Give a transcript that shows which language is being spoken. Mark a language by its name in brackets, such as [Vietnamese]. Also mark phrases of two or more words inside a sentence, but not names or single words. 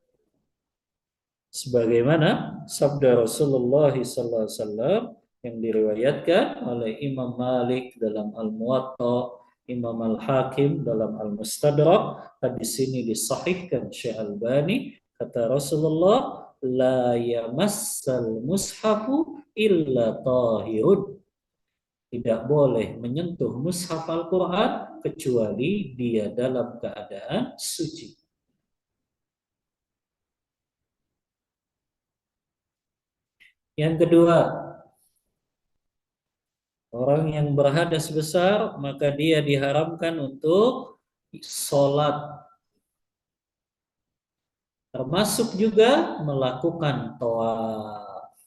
[Indonesian] Sebagaimana sabda Rasulullah SAW yang diriwayatkan oleh Imam Malik dalam Al-Muwatta, Imam Al-Hakim dalam Al-Mustadrak. Hadis ini disahihkan Syekh Albani. Kata Rasulullah, [Arabic] لا يمس المصحف إلا طاهر. [Indonesian] Tidak boleh menyentuh mushaf Al-Quran kecuali dia dalam keadaan suci. Yang kedua, orang yang berhadas besar maka dia diharamkan untuk sholat, termasuk juga melakukan tawaf.